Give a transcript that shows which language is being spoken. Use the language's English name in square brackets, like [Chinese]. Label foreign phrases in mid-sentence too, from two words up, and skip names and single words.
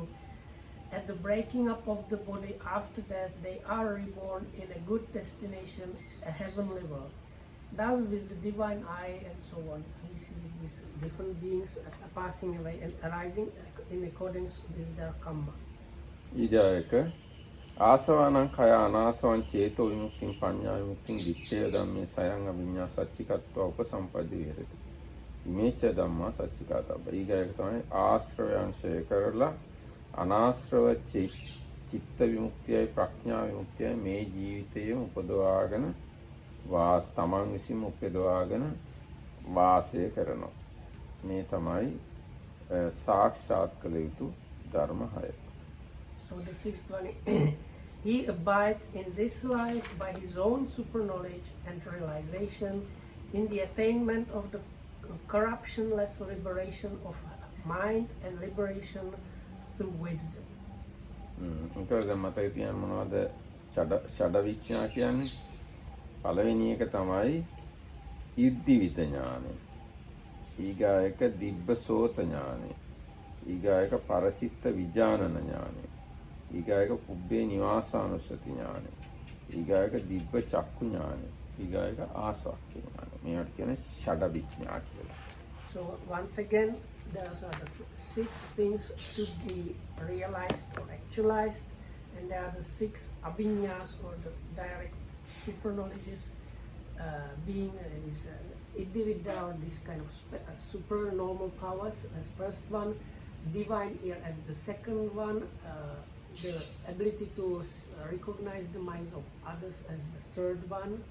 [English] At the breaking up of the body, after death, they are reborn in a good destination, a heavenly world. Thus, with the divine eye and so on, he sees these different beings passing away and arising in accordance with their karma. [Pali] ඊළඟ ආසවනං කය අනාසවං චේතෝ විමුක්තිං පඤ්ඤා විමුක්තිං විච්ඡේද ධම්මේ සයං අවිඤ්ඤා සච්චිකත්ව උපසම්පදි විහෙරති. මේච ධම්මා සච්චිකාතබ්බ. [Sinhala] ඊළඟ තමයි ආශ්‍රවයන් ශේ කරලා අනාශ්‍රව චිත්ත විමුක්තියයි ප්‍රඥා විමුක්තියයි මේ ජීවිතයේම උපදවාගෙන තමන් විසින්ම උපදවාගෙන වාසය කරනවා. මේ තමයි සාක්ෂාත් කළ යුතු ධර්ම 6. [English] So the sixth one, he abides in this life by his own super knowledge and realization in the attainment of the corruptionless liberation of mind and liberation through wisdom. [Sinhala] ඒකද මතක තියන්න මොනවද ෂඩ විඥා කියන්නේ? පළවෙනි එක තමයි ඉද්ධිවිත ඥානය. ඊගායක දිබ්බසෝත ඥානය. ඊගායක පරචිත්ත විඥානන ඥානය. ඊගායක පුබ්බේ නිවාසානුස්සති ඥානය. ඊගායක දිබ්බ චක්කු ඥානය. ඊගායක ආසවක්ඛ්‍ය ඥානය. මේවට කියන්නේ ෂඩ විඥා කියලා. [English] So once again, there are the 6 things to be realized or actualized, and there are the 6 abhinyas or the direct super knowledges, being Iddhividya or this kind of super normal powers as first one, divine ear as the second one, the ability to recognize the minds of others as the third one.